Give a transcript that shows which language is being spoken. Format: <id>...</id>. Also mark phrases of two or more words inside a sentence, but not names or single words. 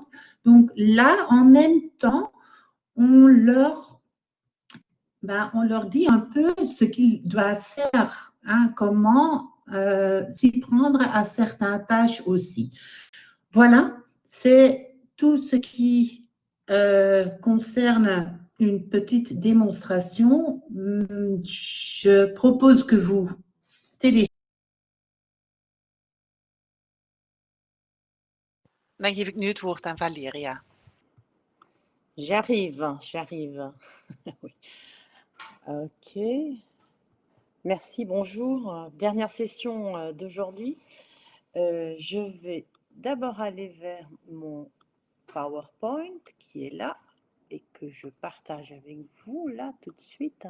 <fr>Donc là, en même temps, on leur dit un peu ce qu'ils doivent faire, hein, comment s'y prendre à certaines tâches aussi. Voilà, c'est tout ce qui concerne une petite démonstration. Je propose que vous téléchargez.</fr> <nl>Dan geef ik nu het woord aan Valeria.</nl> <fr>J'arrive. Oui. Ok. Merci, bonjour. Dernière session d'aujourd'hui. Je vais d'abord aller vers mon PowerPoint qui est là et que je partage avec vous là tout de suite.</fr>